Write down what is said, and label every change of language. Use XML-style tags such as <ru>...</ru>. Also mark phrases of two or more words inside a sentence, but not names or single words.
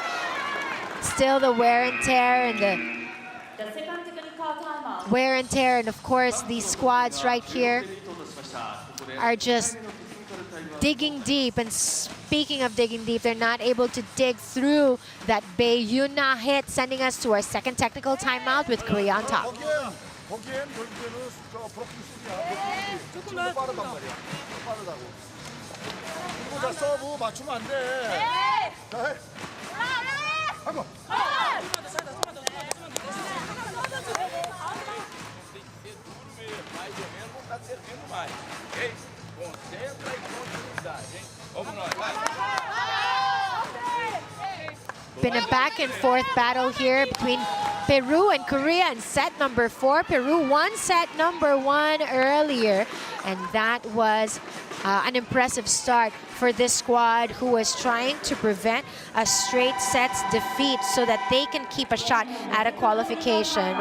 <en>Still the wear and tear and of course these squads right here are just digging deep. And speaking of digging deep, they're not able to dig through that Bae Yuna hit, sending us to our second technical timeout with Korea on top.</en> <ko>거기엔 결국에는 저 브로킹 수비야. 지금도 빠르단 말이야. 빠르다고. 그리고 자 서브 맞추면 안 돼. 자 해. 하고.</ko> <pt>Mais ou menos, não está servindo mais. Ok? Concentra e continuidade, hein? Vamos nós, vai.</pt> <en>Been a back and forth battle here between Peru and Korea in set number 4. Peru won set number 1 earlier, and that was an impressive start for this squad, who was trying to prevent a straight sets defeat so that they can keep a shot at a qualification.</en>